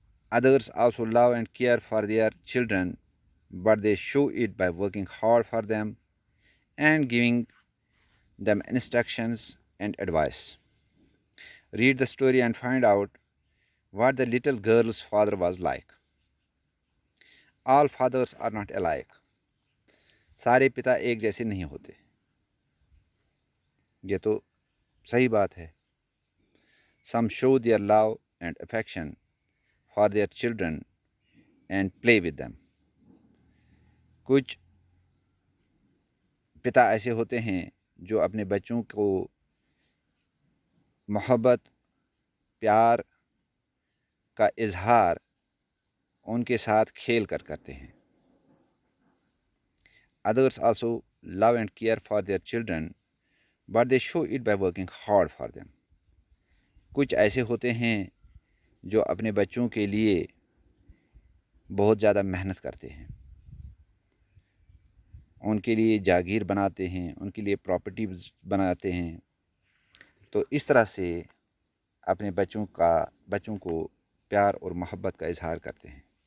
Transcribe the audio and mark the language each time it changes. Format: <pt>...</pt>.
<en>Others also love and care for their children, but they show it by working hard for them and giving them instructions and advice. Read the story and find out what the little girl's father was like. All fathers are not alike.</en> <ur>سارے پتا ایک جیسے نہیں ہوتے. یہ تو صحیح بات ہے.</ur> <en>Some show their love and affection for their children and play with them.</en> <ur>کچھ پتا ایسے ہوتے ہیں جو اپنے بچوں کو محبت پیار کا اظہار ان کے ساتھ کھیل کر کرتے ہیں.</ur> <en>Others also love and care for their children, but they show it by working hard for them.</en> <ur>کچھ ایسے ہوتے ہیں جو اپنے بچوں کے لیے بہت زیادہ محنت کرتے ہیں، ان کے لیے جاگیر بناتے ہیں، ان کے لیے پراپرٹیز بناتے ہیں. تو اس طرح سے اپنے بچوں کو پیار اور محبت کا اظہار کرتے ہیں.</ur>